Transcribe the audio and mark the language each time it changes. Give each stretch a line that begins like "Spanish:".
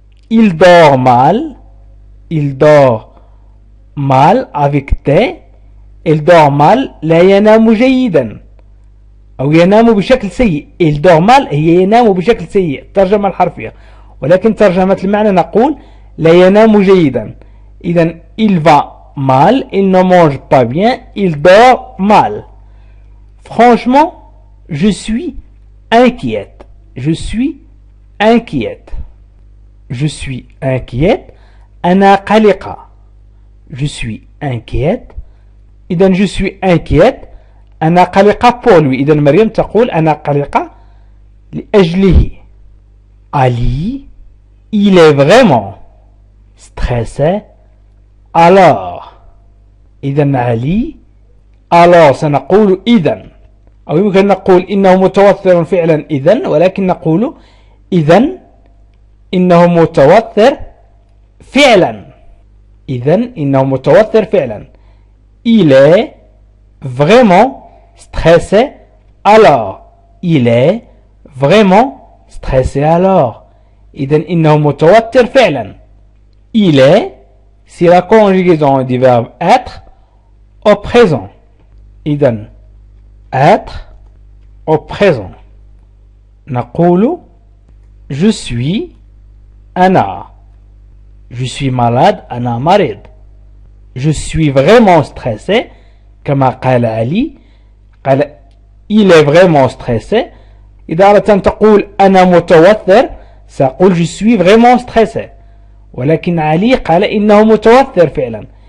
French: Il dort mal. Il dort mal avec T. Il dort mal
Arabic: لا ينام جيدا أو ينام بشكل سيء.
French: Il dort mal
Arabic: هي ينام بشكل سيء الترجمة الحرفية، ولكن ترجمة المعنى نقول لا ينام جيدا.
French: إذا il va mal, il ne mange pas bien, il dort mal. Franchement, je suis inquiète. Je suis inquiète. Je suis inquiète.
Arabic: أنا قلقة.
French: Je suis inquiète. إذا je suis inquiète.
Arabic: أنا قلقة
French: pour lui.
Arabic: إذا مريم تقول أنا قلقة لأجله.
French: Ali, il est vraiment stressé. Alors.
Arabic: إذا علي alors سنقول إذا، أو يمكن نقول إنه متوتر فعلا إذا، ولكن نقول إذا إنه متوتر فعلا. إذا إنه متوتر فعلا.
French: Il est vraiment stressé alors. Il est vraiment stressé alors.
Arabic: إذا إنه متوتر فعلا.
French: Il est c'est la conjugaison du verbe être au présent. إذا être au présent.
Arabic: نقول
French: je suis
Arabic: أنا.
French: Je suis malade
Arabic: أنا مريض.
French: Je suis vraiment stressé
Arabic: كما قال علي.
French: قال il est vraiment stressé.
Arabic: إذا أردت أن تقول أنا متوتر سأقول
French: je suis vraiment stressé،
Arabic: ولكن علي قال إنه متوتر فعلا.